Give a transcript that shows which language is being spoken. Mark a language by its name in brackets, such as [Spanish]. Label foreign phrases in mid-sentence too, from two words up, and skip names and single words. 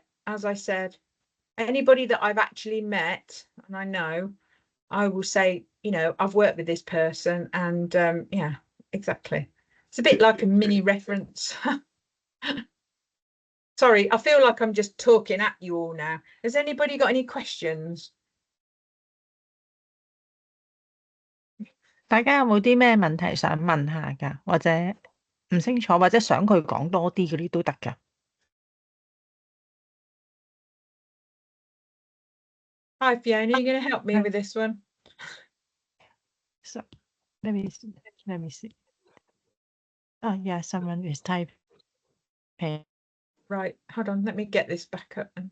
[English] As I said, anybody that I've actually met and I know, I will say, you know, I've worked with this person, and yeah, exactly. It's a bit like a mini reference. Sorry, I feel like I'm just talking at you all now. Has anybody got any questions? [Cantonese] 大家有冇啲咩問題想問下㗎？或者唔清楚，或者想佢講多啲嗰啲都得㗎。 [English] Hi, Fiona, are you going to help me with this one? So let me see. Let me see. Oh yeah, someone is typing. Right, hold on, let me get this back up.